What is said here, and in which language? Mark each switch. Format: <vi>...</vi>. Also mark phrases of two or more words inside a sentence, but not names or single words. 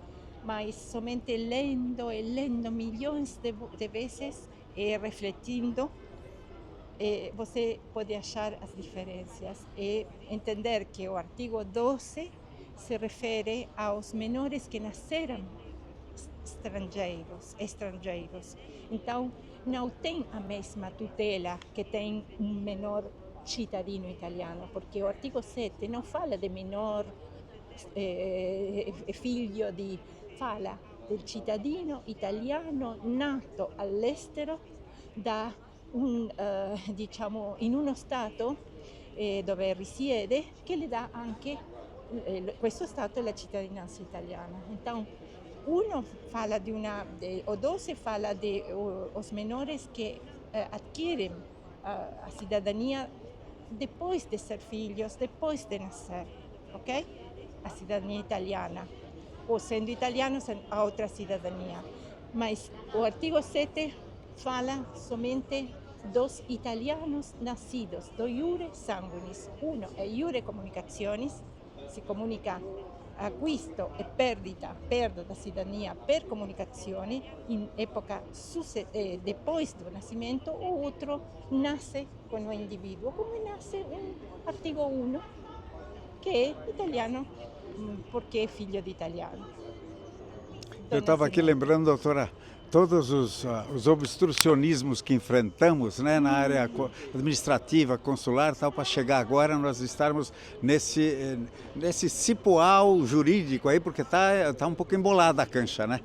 <pt>Mas somente lendo e lendo milhões de vezes e refletindo, você pode achar as diferenças e entender que o artigo 12 se refere aos menores que nasceram estrangeiros. Então, não tem a mesma tutela que tem um menor cidadino italiano, porque o artigo 7 não fala de menor</pt> <it>figlio di, fala del cittadino italiano nato all'estero da diciamo, in uno stato dove risiede, che le dà anche questo stato la cittadinanza italiana.</it> <pt>Então, uno fala de o 12 fala de os menores que adquirem a cidadania depois de ser filhos, depois de nascer, ok? A cidadania italiana. Ou sendo italianos, a outra cidadania. Mas o artigo 7 fala somente dos italianos nascidos, do</pt> <la>iure sanguinis.</la> <it>Uno è</it> <la>iure communicationis,</la> <it>si comunica acquisto e</it> <pt>perda da cidadania</pt> <it>per comunicazione in epoca</it> <pt>depois do nascimento, o outro nasce con o individuo,</pt> <it>come nasce un artigo 1 che è italiano perché è figlio di italiano.</it> <pt>Eu estava aqui lembrando, doutora, todos os obstrucionismos que enfrentamos, né, na área administrativa, consular, tal, para chegar agora nós estarmos nesse cipoal jurídico aí, porque tá um pouco embolada a cancha, né?</pt>